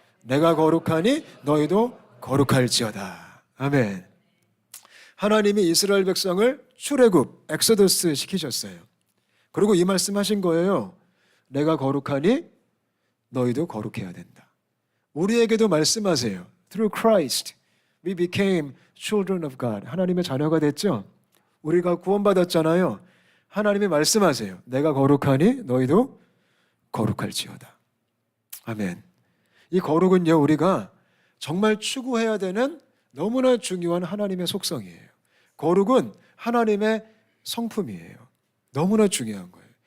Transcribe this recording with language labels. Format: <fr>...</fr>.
<ko>내가 거룩하니 너희도 거룩할지어다. 아멘. 하나님이 이스라엘 백성을 출애굽, 엑소더스 시키셨어요. 그리고 이 말씀하신 거예요. 내가 거룩하니 너희도 거룩해야 된다. 우리에게도 말씀하세요.</ko> <en>Through Christ, we became children of God.</en> <ko>하나님의 자녀가 됐죠. 우리가 구원받았잖아요. 하나님이 말씀하세요. 내가 거룩하니 너희도 거룩할지어다. 아멘. 이 거룩은요, 우리가 정말 추구해야 되는 너무나 중요한 하나님의 속성이에요. 거룩은 하나님의 성품이에요. 너무나 중요한 거예요.</ko>